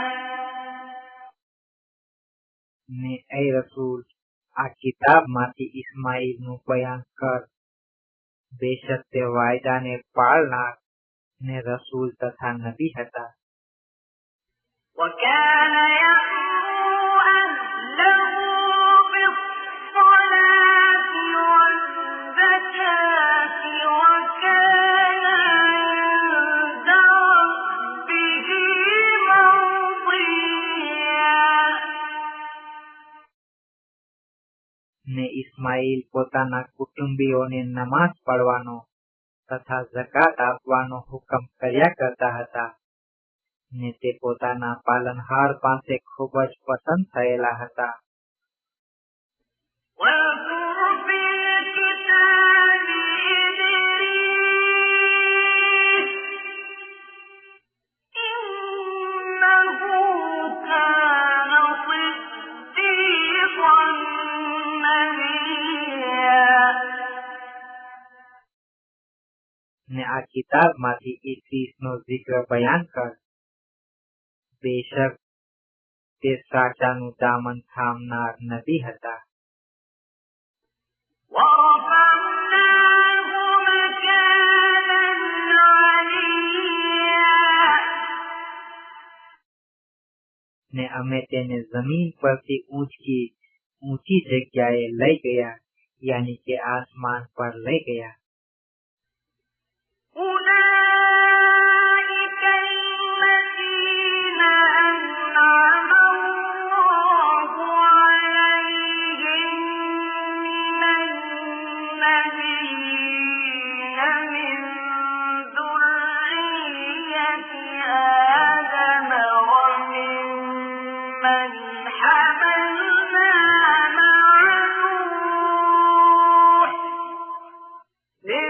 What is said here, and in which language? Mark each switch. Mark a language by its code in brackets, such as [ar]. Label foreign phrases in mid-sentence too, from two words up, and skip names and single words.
[gu] ને એ રસૂલ આ કિતાબમાંથી ઇસ્માઈલનું બયાન કર. બેશક તે વાયદાને પાળનાર ને રસૂલ તથા નબી હતા. [ar] وكان يأمر أهله بالصلاة والزكاة وكان عند ربه مرضيا. [gu] ને ઇસ્માઈલ પોતાના કુટુંબીઓને નમાઝ પઢવાનો તથા ઝકાત આપવાનો હુકમ કર્યા કરતા હતા ને તે પોતાના પાલનહાર પાસે ખૂબ જ પસંદ થયેલા હતા. [ar] واذكر في الكتاب إدريس إنه كان صديقا نبيا. [gu] ને આ કિતાબમાંથી ઈદ્રીસનો zikr બયાન કર. બેશક તે સાચાનું દામન થામનાર નબી હતા. [ar] ورفعناه مكانا عليا. [gu] ને અમે તેને જમીન પરથી ઊંચી જગ્યાએ લઈ ગયા, યાની કે આસમાન પર લઈ ગયા. [ar] أولئك الذين أنعم الله عليهم من النبيين من ذرية آدم وممن حملنا مع نوح